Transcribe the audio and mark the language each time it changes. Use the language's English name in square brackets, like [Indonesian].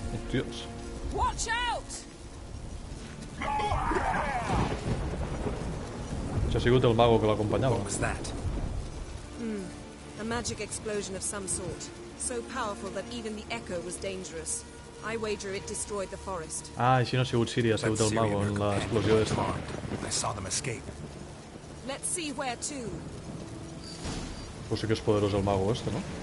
[Spanish] Dios. [English] Watch out! [Catalan] Això ha sigut el mago que l'acompanyava. [English] What was that? A magic explosion of some sort. So powerful that even the echo was dangerous. I wager it destroyed the forest. [Catalan] Ah, així no ha sigut Ciri, ha sigut el mago en l'explosió d'esta. [English] I saw them escape. Let's see where to. [Catalan] Pues sí que és poderós el mago este, no?